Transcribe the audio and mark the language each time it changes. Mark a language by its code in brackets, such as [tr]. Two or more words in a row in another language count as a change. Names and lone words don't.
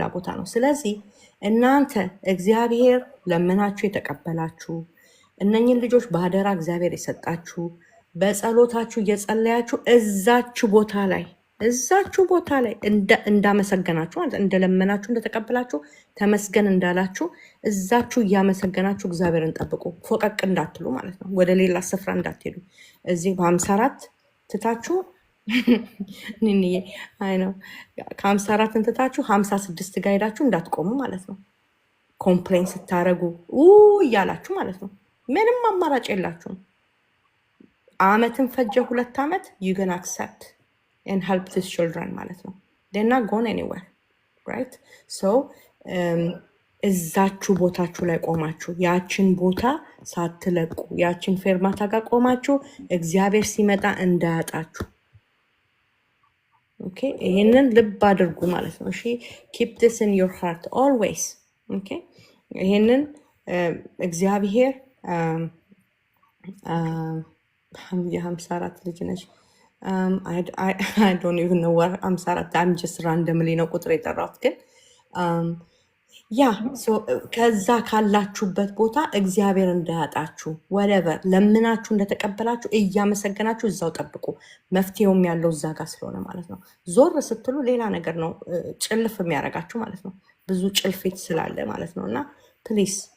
[am] ቦታ ነው። ስለዚህ እናንተ እግዚአብሔር ለምናችሁ የተቀበላችሁ እነኝን ልጆች በአደራ እግዚአብሔር የሰጣችሁ በጸሎታችሁ እየጸለያችሁ እዛችሁ ቦታ ላይ እንዳመሰገናችሁ እንደለመናችሁ እንደተቀበላችሁ ተመስገን እንዳላችሁ እዛችሁ እያመሰገናችሁ እግዚአብሔርን ጠብቁ። ፎቀቅ እንዳትሉ ማለት ነው። ወደ ሌላ ስፍራ እንዳትሄዱ። እዚህ በ54 ትታችሁ አይ ነው ከ54 ትታችሁ 56 ጋር ሄዳችሁ እንዳትቆሙ ማለት ነው። ኮምፕሌን ስታረጉ እያላችሁ ማለት ነው። ምንም አማራጭ የላችሁም። አመትን ፈጀ 2 ዓመት [en] you can accept and help these children [am] ማለት ነው። [en] they're not going anywhere right? [am] so እዛችሁ ቦታችሁ ላይ ቆማችሁ ያችን ቦታ ሳትለቁ ያችን ፌርማታ ጋር ቆማችሁ እግዚአብሔር ሲመጣ እንዳያጣችሁ። ኦኬ ይሄንን ልብ አድርጉ ማለት ነው። እሺ [en] keep this in your heart always [am] ኦኬ ይሄንን እግዚአብሔር የ54 ልጅ ነች። [en] I don't even know what 54 I'm just randomly [am] ነው ቁጥር የጠራሁት ግን ያ ከዛ ካላችሁበት ቦታ እግዚአብሔር እንዳያጣችሁ whatever ለምናችሁ እንደተቀበላችሁ እያመሰገናችሁ እዛው ጠብቁ። መፍትሄውም ያለው እዛ ጋር ስለሆነ ማለት ነው። ዞር ስትሉ ሌላ ነገር ነው ጭልፍ የሚያደርጋችሁ ማለት ነው። ብዙ ጭልፊት ስላለ ማለት ነው። እና ፕሊስ